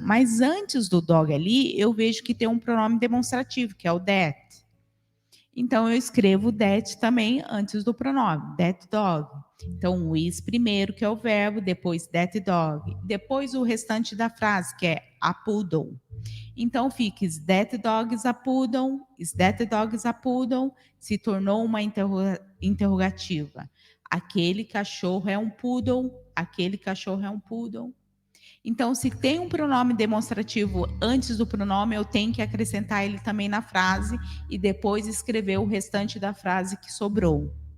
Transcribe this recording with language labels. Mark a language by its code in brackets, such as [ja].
[pt] Mas antes do dog ali, eu vejo que tem um pronome demonstrativo, que é o that. Então, eu escrevo that também antes do pronome, [en] that dog. [pt] Então, o is primeiro, que é o verbo, depois [en] that dog. [pt] Depois o restante da frase, que é a poodle. Então, fica, [en] is that dog is a poodle? Is that dog is a poodle? [pt] Se tornou uma interrogativa. Aquele cachorro é um poodle? Aquele cachorro é um poodle? Então, se tem um pronome demonstrativo antes do pronome, eu tenho que acrescentar ele também na frase e depois escrever o restante da frase que sobrou.